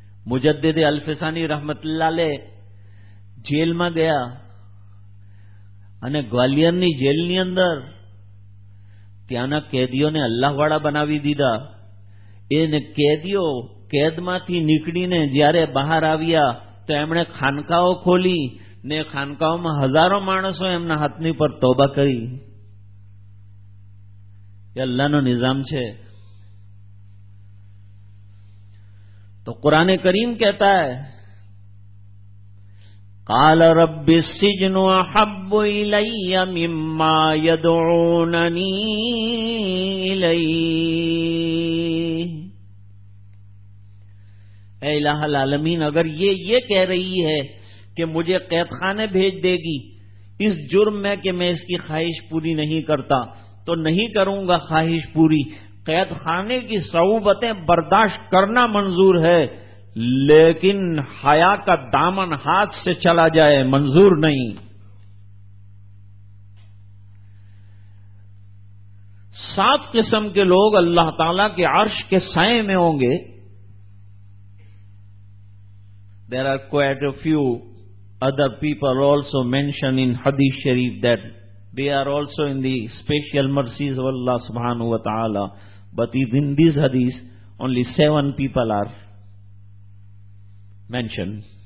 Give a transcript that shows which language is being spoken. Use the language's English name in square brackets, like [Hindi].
[Gujarati] મુજદ્દિદ અલ્ફસાની રહમતુલ્લાહ અલૈહ જેલમાં ગયા અને ગ્વાલિયરની જેલની અંદર ત્યાંના કેદીઓને અલ્લાહવાળા બનાવી દીધા। એને કેદીઓ કેદમાંથી નીકળીને જ્યારે બહાર આવ્યા તો એમણે ખાનકાઓ ખોલી ને ખાનકાઓમાં હજારો માણસો એમના હાથની પર તોબા કરી। એ અલ્લાહનો નિઝામ છે। [Hindi] तो कुरान करीम कहता है [Arabic] काल रब्बि सिज्नु अहब्बु इलय्या मिम्मा यदऊननी इलैहि। [Hindi] ऐ इलाहुल आलमीन, अगर ये कह रही है कि मुझे कैद खाने भेज देगी इस जुर्म में कि मैं इसकी ख्वाहिश पूरी नहीं करता, तो नहीं करूंगा ख्वाहिश पूरी। कैद खाने की सऊबतें बर्दाश्त करना मंजूर है, लेकिन हया का दामन हाथ से चला जाए मंजूर नहीं। 7 किस्म के लोग अल्लाह ताला के अर्श के साए में होंगे। [English] There are quite a few other people also mentioned in Hadith Sharif that they are also in the special mercies of Allah subhanahu wa ta'ala. But in this hadith, only 7 people are mentioned.